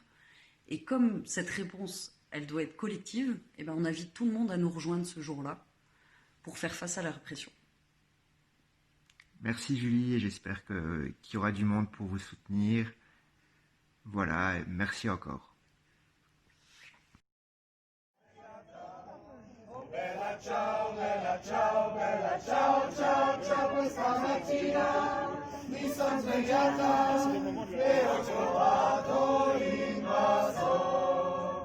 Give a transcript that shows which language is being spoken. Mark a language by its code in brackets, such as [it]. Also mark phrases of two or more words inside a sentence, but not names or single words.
[fr] Et comme cette réponse, elle doit être collective, eh ben, on invite tout le monde à nous rejoindre ce jour-là pour faire face à la répression. Merci Julie, et j'espère qu'il y aura du monde pour vous soutenir. Voilà, merci encore. [it] Bella ciao, bella ciao, bella ciao, ciao, ciao, questa mattina mi son svegliata e ho trovato l'invaso.